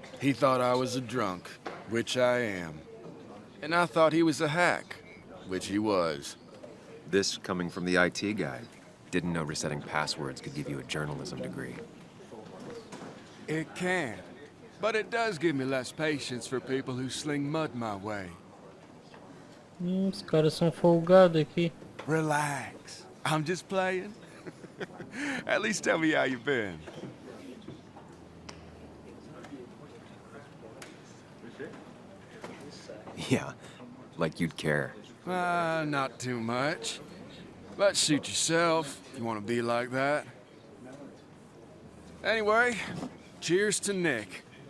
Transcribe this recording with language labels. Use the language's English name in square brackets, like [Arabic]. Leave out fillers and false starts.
[English] He thought I was a drunk, which I am. And I thought he was a hack, which he was. This coming from the IT guy. Didn't know resetting passwords could give you a journalism degree. It can. But it does give me less patience for people who sling mud my way. [Portuguese] Os caras são folgados aqui. [English] Relax. I'm just playing. At least tell me how you been. Yeah, like you'd care. Not too much. But suit yourself if you want to be like that. Anyway, cheers to Nick.